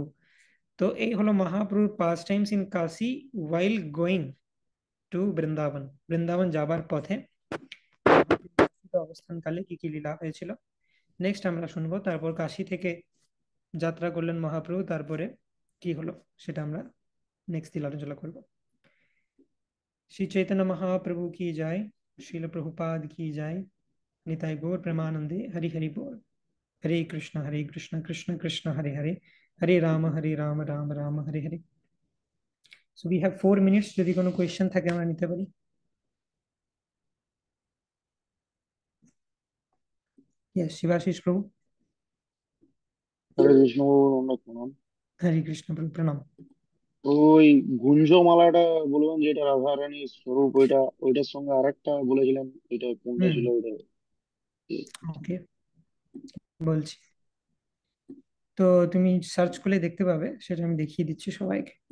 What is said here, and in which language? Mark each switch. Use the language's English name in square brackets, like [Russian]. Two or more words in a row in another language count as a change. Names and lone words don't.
[Bangla] তো এই হলো মহাপ্রভুর [English] pastimes in Kashi while going to Vrindavan. [Bangla] বৃন্দাবন যাবার পথে অবস্থানকালে কি কি লীলা হয়েছিল নেক্সট আমরা শুনবো। তারপর কাশি থেকে যাত্রা করলেন মহাপ্রভু, তারপরে কি হলো সেটা আমরা নেক্সট দিন আলোচনা করবো। [Hindi] श्री चैतन्य महाप्रभु की जाय, श्रील प्रभुपाद की जाय, [Bangla] নিতাই গৌর প্রেমানন্দে, হরি হরি বোল। [Sanskrit] हरे कृष्ण कृष्ण कृष्ण हरे हरे, हरे राम राम राम हरे हरे। [English] so we have 4 minutes, [Bangla] যদি কোনো কোয়েশ্চেন থাকে আমরা নিতে পারি। ইয়েস, শিবাশীষ প্রভু। হরে কৃষ্ণ অনেক প্রণাম। হরে কৃষ্ণ প্রভু প্রণাম। ওই গুঞ্জমালাটা বলবেন, যেটা রাধারানীর স্বরূপ, ওইটার সঙ্গে আরেকটা বলেছিলেন, এটা কোনটা ছিল ওইটা? ওকে, বলছি। তো তুমি সার্চ করলে দেখতে পাবে, সেটা আমি দেখিয়ে দিচ্ছি সবাইকে।